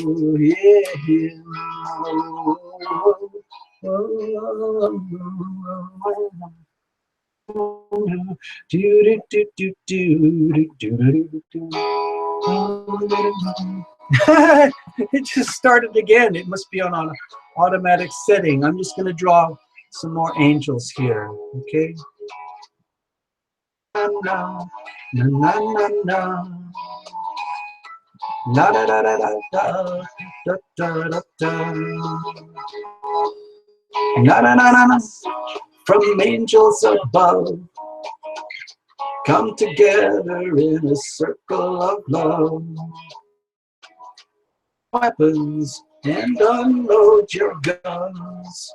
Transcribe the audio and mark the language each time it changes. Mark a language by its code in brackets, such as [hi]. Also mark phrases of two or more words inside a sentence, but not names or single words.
[en] Yeah. It just started again. It must be on an automatic setting. I'm just going to draw some more angels here. Okay. Na na na na na. La da da da da da da da da da. Na na na na na. From angels above, come together in a circle of love. Weapons and unload your guns.